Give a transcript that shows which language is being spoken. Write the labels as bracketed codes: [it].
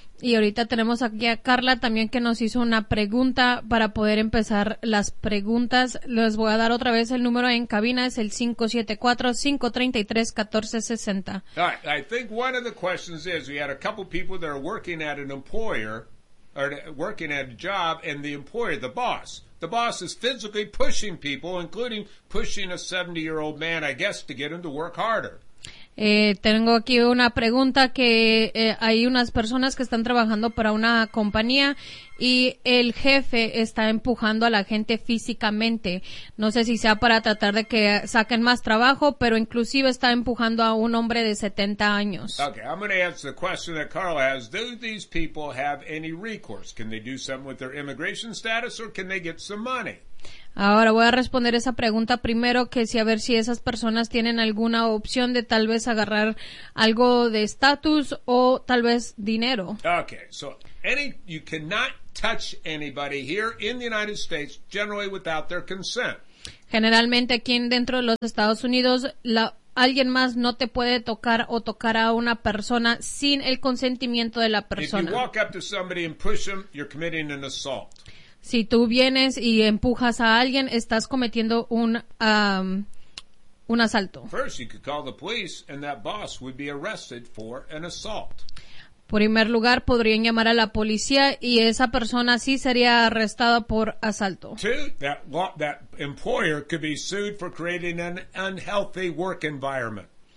[es] Y ahorita tenemos aquí a Carla también, que nos hizo una pregunta para poder empezar las preguntas. Les voy a dar otra vez el número en cabina, es el 574-533-1460. [en] All right, I think one of the questions is, we had a couple people that are working at an employer, or working at a job, and the employer, the boss is physically pushing people, including pushing a 70-year-old man, I guess, to get him to work harder. [es] Tengo aquí una pregunta, que hay unas personas que están trabajando para una compañía y el jefe está empujando a la gente físicamente. No sé si sea para tratar de que saquen más trabajo, pero inclusive está empujando a un hombre de 70 años. [en] Okay, I'm going to answer the question that Carla has. Do these people have any recourse? Can they do something with their immigration status, or can they get some money? [es] Ahora voy a responder esa pregunta primero, que si a ver si esas personas tienen alguna opción de tal vez agarrar algo de estatus o tal vez dinero. [en] Okay, so you cannot touch anybody here in the United States generally without their consent. [es] Generalmente aquí dentro de los Estados Unidos, alguien más no te puede tocar o tocar a una persona sin el consentimiento de la persona. [en] If you walk up to somebody and push them, you're committing an assault. [es] Si tú vienes y empujas a alguien, estás cometiendo un asalto. [en] First, you could call the police and that boss would be arrested for an assault. [es] Por primer lugar, podrían llamar a la policía y esa persona sí sería arrestada por asalto. [en] Two, that employer could be sued for creating an unhealthy work environment.